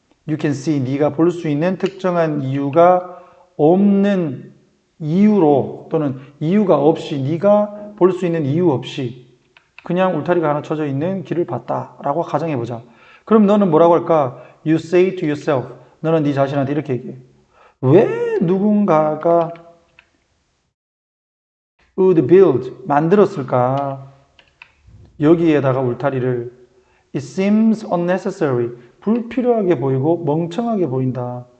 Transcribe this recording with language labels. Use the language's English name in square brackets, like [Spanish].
[English] You can see [Korean] 네가 볼 수 있는 특정한 이유가 없는 이유로 또는 이유가 없이 네가 볼 수 있는 이유 없이 그냥 울타리가 하나 쳐져 있는 길을 봤다라고 가정해보자. 그럼 너는 뭐라고 할까? [English] You say to yourself. [Korean] 너는 네 자신한테 이렇게 얘기해. 왜 누군가가 [English] would build, [Korean] 만들었을까? 여기에다가 울타리를 [English] It seems unnecessary. [Korean] 불필요하게 보이고 멍청하게 보인다.